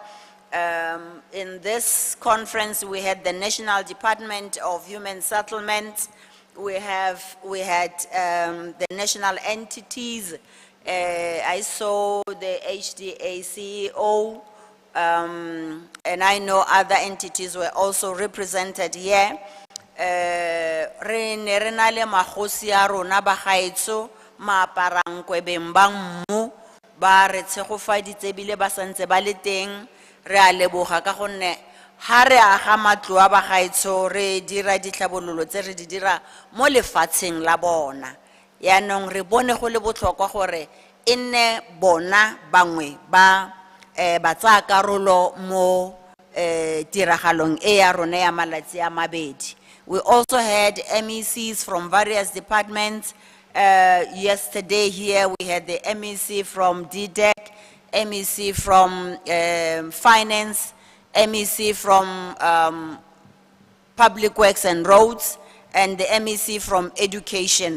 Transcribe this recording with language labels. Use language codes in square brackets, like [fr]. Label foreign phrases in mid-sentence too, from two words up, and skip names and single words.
[en] In this conference, we had the National Department of Human Settlements. We had the national entities. I saw the HDA CEO, and I know other entities were also represented here. [tn] Re ne re na le magosi a rona ba gaetso maaparang kwebeng ba mmu ba re tshegofaditse bile ba santse ba le teng. Re a leboga ka gonne ha re aga matlo a ba gaetso re dira ditlhabololo tse re di dira mo lefatsheng la bona. Yaanong re bone go le botlhokwa gore e nne bona bangwe ba tsaya karolo mo tiragalong e ya rona ya malatsi a mabedi. [en] We also had MECs from various departments. Yesterday here we had the MEC from DDEC, MEC from Finance, MEC from Public Works and Roads, and the MEC from Education.